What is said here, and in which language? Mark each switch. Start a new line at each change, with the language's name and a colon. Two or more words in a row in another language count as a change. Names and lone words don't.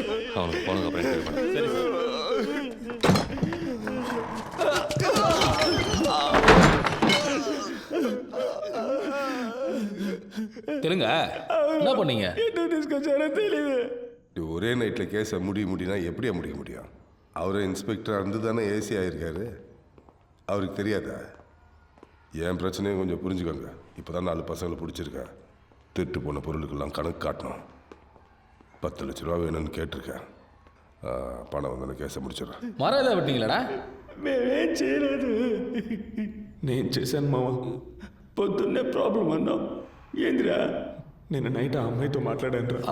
Tamil: அவனுக்கு போனதுக்கு அப்புறம் என்கொயரி பண்ணு. சரி சார். தெலுங்க என்ன பண்ணீங்க?
Telugu: என்ன తీసుకొచ్చారో తెలియదు.
Tamil: ஒரே நைட்டில் கேஸை முடினா எப்படியா முடிக்க முடியும்? அவரே இன்ஸ்பெக்டராக இருந்து தானே ஏசி ஆகிருக்காரு. அவருக்கு தெரியாதா? என் பிரச்சனையும் கொஞ்சம் புரிஞ்சுக்கோங்க. இப்போ தான் 4 பசங்களை பிடிச்சிருக்கேன். திருட்டு போன பொருளுக்கெல்லாம் கணக்கு காட்டணும். 10 லட்ச ரூபா வேணும்னு கேட்டிருக்கேன். பணம் வந்து கேஸை முடிச்சிடுறேன். மரம் ஏதாவது வெட்டிங்களா?
Telugu: మేమేం చేయలేదు. నేను చేశాను మామ. పొద్దున్నే ప్రాబ్లం అన్నాం. ఏందిరా? నిన్న నైట్ ఆ అమ్మాయితో మాట్లాడాను రా.